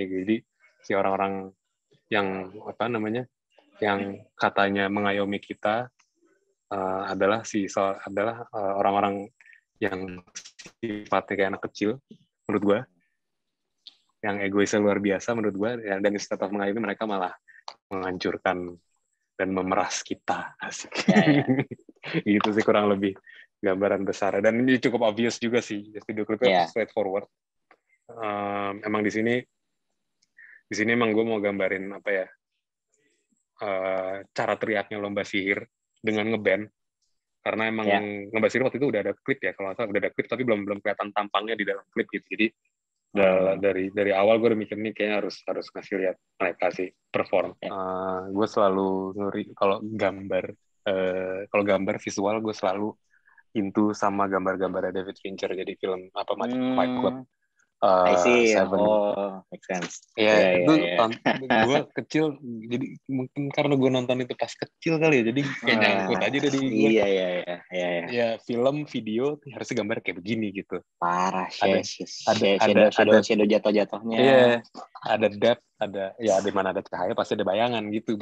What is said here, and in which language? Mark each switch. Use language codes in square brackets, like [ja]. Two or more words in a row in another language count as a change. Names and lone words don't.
[id] Jadi si orang-orang yang yang katanya mengayomi kita adalah orang-orang yang sifatnya kayak anak kecil menurut gue, yang egoisnya luar biasa menurut gue, dan instead of mengayomi mereka malah menghancurkan dan memeras kita. Asik. Ya. Gitu sih kurang lebih gambaran besar, dan ini cukup obvious juga sih video klipnya, straightforward. Emang di sini emang gue mau gambarin apa ya, cara teriaknya Lomba Sihir dengan ngeband, karena emang Lomba Sihir waktu itu udah ada klip ya, kalau nggak salah udah ada klip tapi belum kelihatan tampangnya di dalam klip gitu. Jadi dari awal gue udah mikir nih kayaknya harus ngasih lihat mereka sih perform. Gue selalu ngeri kalau gambar visual, gue selalu into sama gambar-gambarnya David Fincher, jadi film apa macam Fight Club, [en] I see. [id] Seven. [en] Make sense. [id] Ya, itu gue kecil, jadi mungkin karena gue nonton itu pas kecil kali ya, jadi kayak nyangkut aja dari gue. Iya. Ya, film, video harusnya gambar kayak begini gitu. Parah, ada shadow jatuh-jatuhnya. Iya, ada depth, ada di mana ada cahaya pasti ada bayangan gitu.